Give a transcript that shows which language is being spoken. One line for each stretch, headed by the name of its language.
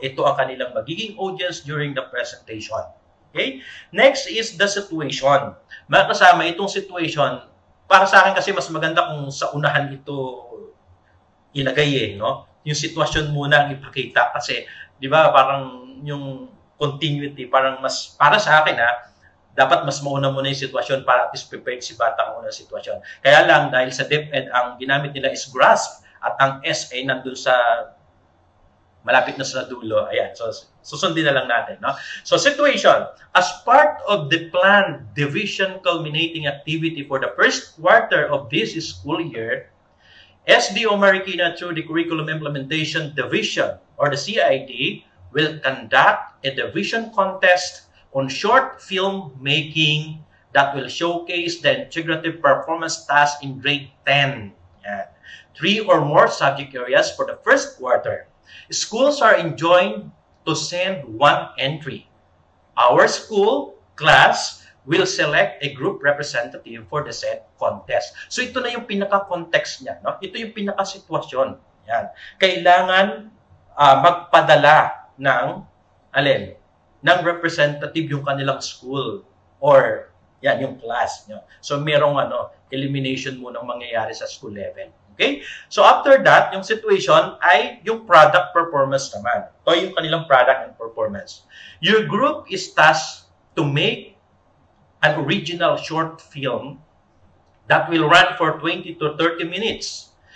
Filipino: Ito ang kanilang magiging audience during the presentation.
English: Okay? Next is the situation.
Filipino: Mga kasama, itong situation, para sa akin kasi mas maganda kung sa unahan ito ilagay no? Yung sitwasyon muna ang ipakita kasi, di ba, parang yung continuity, parang mas, para sa akin dapat mas mauna muna yung sitwasyon para at least prepared si bata ang unang sitwasyon. Kaya lang, dahil sa DepEd, ang ginamit nila is grasp at ang S ay nandun sa malapit na sa dulo. Ayan, so susundin na lang natin. No?
English: So situation, as part of the planned division culminating activity for the first quarter of this school year, SDO Marikina through the Curriculum Implementation Division or the CID will conduct a division contest on short film making that will showcase the integrative performance task in grade 10. Yan. 3 or more subject areas for the first quarter. Schools are enjoined to send 1 entry. Our school, class, will select a group representative for the said contest.
Filipino: So ito na yung pinaka-context niya. No? Ito yung pinaka-sitwasyon. Yan. Kailangan magpadala ng alin? Ng representative yung kanilang school or yan yung class nyo. So merong elimination muna mangyayari sa school level. Okay? So after that, yung situation ay yung product performance naman.
English: Ito yung kanilang product and performance. Your group is tasked to make an original short film that will run for 20 to 30 minutes.